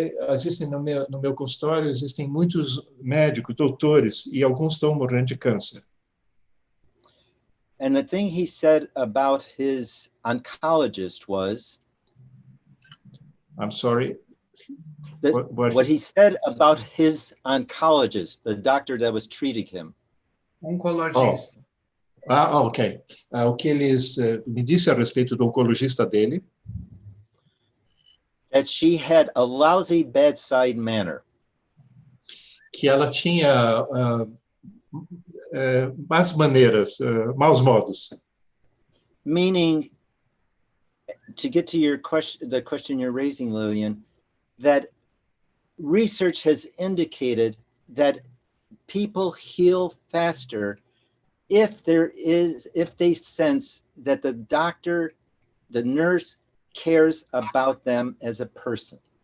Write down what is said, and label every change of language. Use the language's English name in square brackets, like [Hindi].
[Portuguese] Existem no meu consultório, existem muitos médicos, doutores, e alguns estão morrendo de câncer. [English] And the thing he said about his oncologist was... I'm sorry. What he said about his oncologist, the doctor that was treating him. [Portuguese] Oncologista. Ok. O que eles me disse a respeito do oncologista dele. [English] That she had a lousy bedside manner. [Portuguese] Que ela tinha más maneiras, maus modos. [English] Meaning, to get to your question, the question you're raising, Lillian, that research has indicated that people heal faster if they sense that the doctor, the nurse, cares about them as a person.